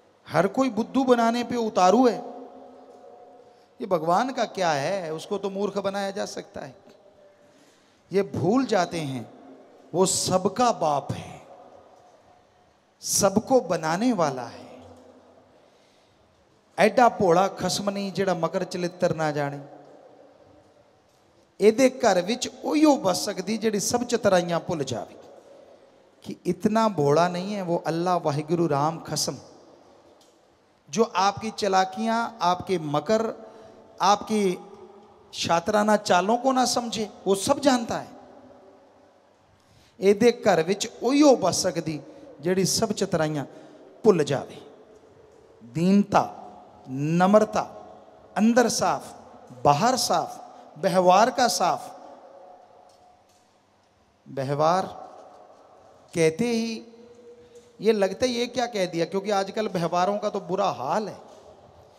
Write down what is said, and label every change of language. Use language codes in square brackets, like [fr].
[hi] हर कोई बुद्धू बनाने पे उतारू है। ये भगवान का क्या है, उसको तो मूर्ख बनाया जा सकता है। ये भूल जाते हैं वो सबका बाप है, सबको बनाने वाला है। [pa] ਐਡਾ ਭੋਲਾ ਖਸਮ ਨਹੀਂ ਜਿਹੜਾ ਮਗਰ ਚਲਿੱਤਰ ਨਾ ਜਾਣੇ। ਇਹਦੇ ਘਰ ਵਿੱਚ ਉਹੀਓ ਬਸ ਸਕਦੀ ਜਿਹੜੀ ਸਭ ਚਤਰਾਈਆਂ ਭੁੱਲ ਜਾਵੇ। [hi] कि इतना भोला नहीं है वो अल्लाह वाहिगुरु राम खसम, जो आपकी चलाकियां, आपके मकर, आपकी शातराना चालों को ना समझे, वो सब जानता है। [pa] ਇਹਦੇ ਘਰ ਵਿੱਚ ਉਹੀਓ ਬਸ ਸਕਦੀ ਜਿਹੜੀ ਸਭ ਚਤਰਾਈਆਂ ਭੁੱਲ ਜਾਵੇ। [hi] दीनता, नम्रता, अंदर साफ, बाहर साफ, व्यवहार का साफ। व्यवहार कहते ही ये लगता है ये क्या कह दिया, क्योंकि आजकल व्यवहारों का तो बुरा हाल है।